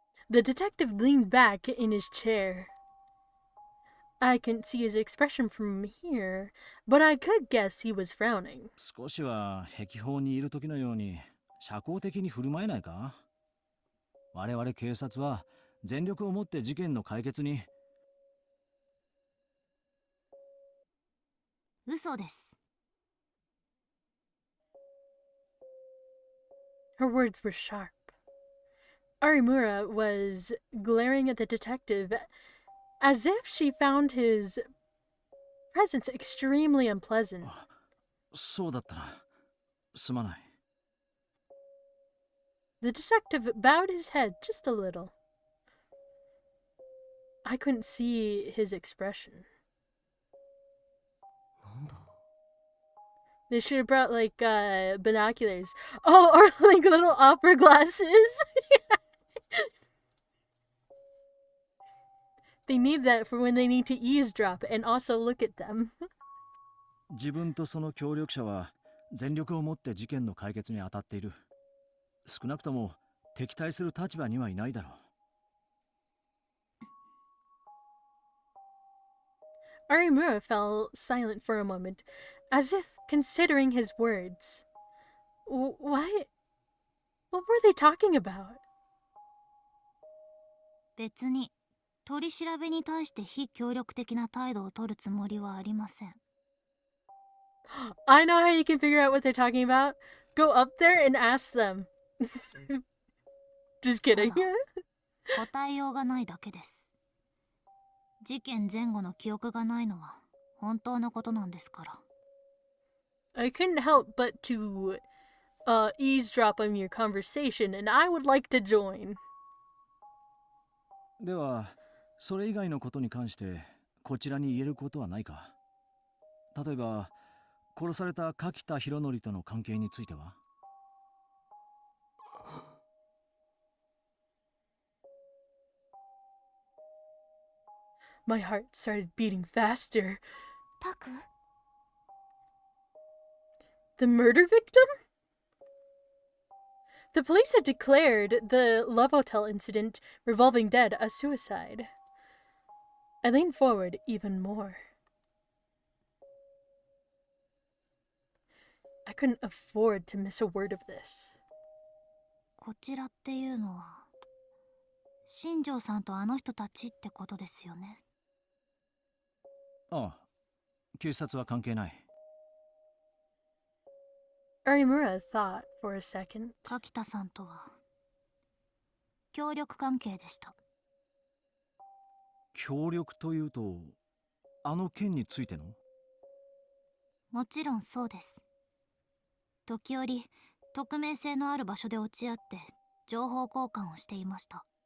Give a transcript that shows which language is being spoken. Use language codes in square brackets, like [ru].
[en] The detective leaned back in his chair. I couldn't see his expression from here, but I could guess he was frowning. [ja] 少しは壁法にいる時のように社交的に振る舞えないか？我々警察は全力をもって事件の解決に。嘘です。 [en] Her words were sharp. Arimura was glaring at the detective as if she found his presence extremely unpleasant. [ja] そうだったな。すまない。 [en] The detective bowed his head just a little. I couldn't see his expression. They should have brought like binoculars. Oh, or like little opera glasses. They need that for when they need to eavesdrop and also look at them. [ja] 自分とその協力者は全力をもって事件の解決に当たっている。少なくとも敵対する立場にはいないだろう。 [en] Arimura fell silent for a moment, as if considering his words. What were they talking about? [ja] 別に取り調べに対して非協力的な態度を取るつもりはありません。 [en] I know how you can figure out what they're talking about. Go up there and ask them. Just kidding. [ja] 答えようがないだけです。事件前後の記憶がないのは本当のことなんですから。 [en] I couldn't help but to eavesdrop on your conversation, and I would like to join. [ja] では、それ以外のことに関してこちらに言えることはないか？例えば、殺された柿田博則との関係については？ [en] My heart started beating faster. [ja] タク? [en] The murder victim? The police had declared the Love Hotel incident revolving dead a suicide. I leaned forward even more. I couldn't afford to miss a word of this. [ja] こちらっていうのは新庄さんとあの人たちってことですよね。ああ、警察は関係ない。 [en] Arimura thought for a second. [ja] 柿田さんとは協力関係でした。協力というと、あの件についての？もちろんそうです。時折匿名性のある場所で落ち合って情報交換をしていました。